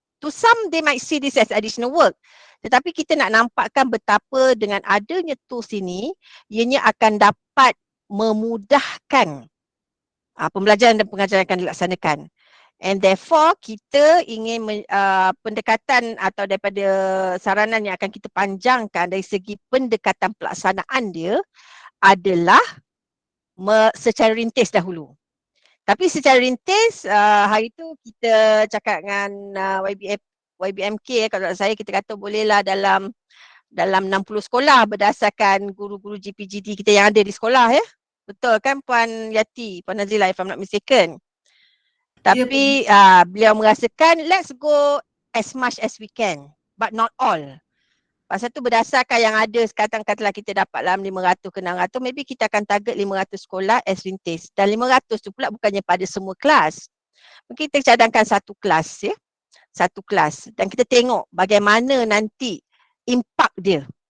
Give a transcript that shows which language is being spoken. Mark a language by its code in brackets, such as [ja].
[en] To some they might see this as additional work. [ms] Tetapi kita nak nampakkan betapa dengan adanya tools ini, ianya akan dapat memudahkan pembelajaran dan pengajaran akan dilaksanakan. [en] And therefore [ms] kita ingin pendekatan atau daripada saranan yang akan kita panjangkan dari segi pendekatan pelaksanaan dia adalah secara rintis dahulu. Tapi secara rintis hari tu kita cakap dengan YBMK, kalau saya kita kata bolehlah dalam 60 sekolah berdasarkan guru-guru GPGD kita yang ada di sekolah ya. Betul kan Puan Yati, Puan Nazila [en] if I'm not mistaken. [ms] Tapi beliau merasakan [en] let's go as much as we can, but not all. [ms] Pasal tu berdasarkan yang ada sekarang, katalah kita dapat dalam 500 ke 600, maybe kita akan target 500 sekolah as rintis. Dan 500 tu pula bukannya pada semua kelas. Mungkin kita cadangkan satu kelas ya. Satu kelas. Dan kita tengok bagaimana nanti impak dia.